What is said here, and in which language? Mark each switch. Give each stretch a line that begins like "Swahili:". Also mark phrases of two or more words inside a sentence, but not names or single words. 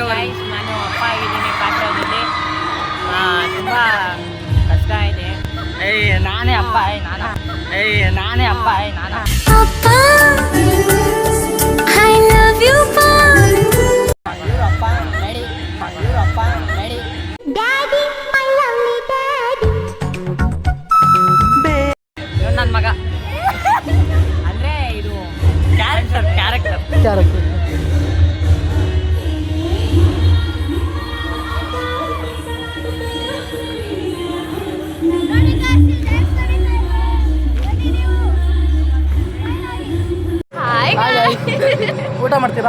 Kannada: ಗೈಸ್. ನಾನು ಅಪ್ಪ ಆಗಿದ್ದೀನಿ ಪಾತ್ರದಲ್ಲಿ. ತುಂಬ ಕಷ್ಟ ಇದೆ. ನಾನೇ ಅಪ್ಪ
English: Papa, I love you,
Kannada: ಇವರಪ್ಪ ನಡಿ.
English: Daddy, my lovely daddy.
Kannada: ನನ್ನ ಮಗ ಅಂದ್ರೆ ಇದು ಕ್ಯಾರೆಕ್ಟರ್. ಊಟ ಮಾಡ್ತೀರಾ?